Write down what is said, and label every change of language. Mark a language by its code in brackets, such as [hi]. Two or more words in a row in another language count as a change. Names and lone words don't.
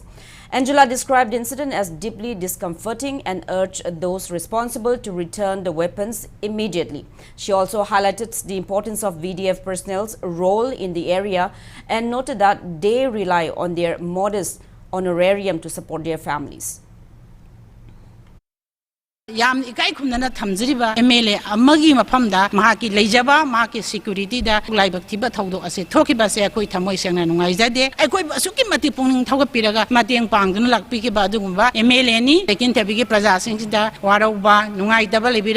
[en] Angela described the incident as deeply discomforting and urged those responsible to return the weapons immediately. She also highlighted the importance of VDF personnel's role in the area and noted that they rely on their modest honorarium to support their families. [mni] Yam ikai khumna thamjriba MLA amagi mafamda mahaki leijaba mahaki security da laibak thiba thawdo ase thokiba se akoi thamoi sengna nungai jade akoi asuki mati pungning thawga piraga mateng pangdun lakpi ki ba adugumba MLA ni lekin tabigi praja singda warauba nungai daba lebira